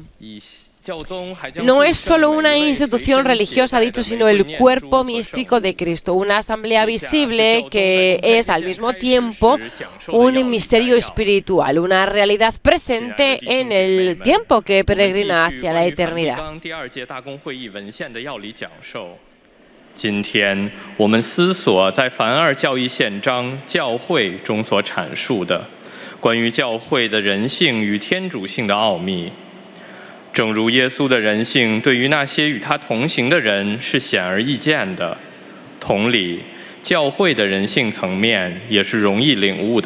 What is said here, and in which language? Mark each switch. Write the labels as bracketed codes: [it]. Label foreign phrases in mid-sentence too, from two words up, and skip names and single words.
[es] No es solo una institución religiosa, dicho, sino el cuerpo místico de Cristo, una asamblea visible que es al mismo tiempo un misterio espiritual, una realidad presente en el tiempo que peregrina hacia la eternidad. [zh] 今天我们思索在凡二教义宪章教会中所阐述的关于教会的人性与天主性的奥秘。正如耶稣的人性对于那些与他同行的人是显而易见的，同理，教会的人性层面也是容易领悟的。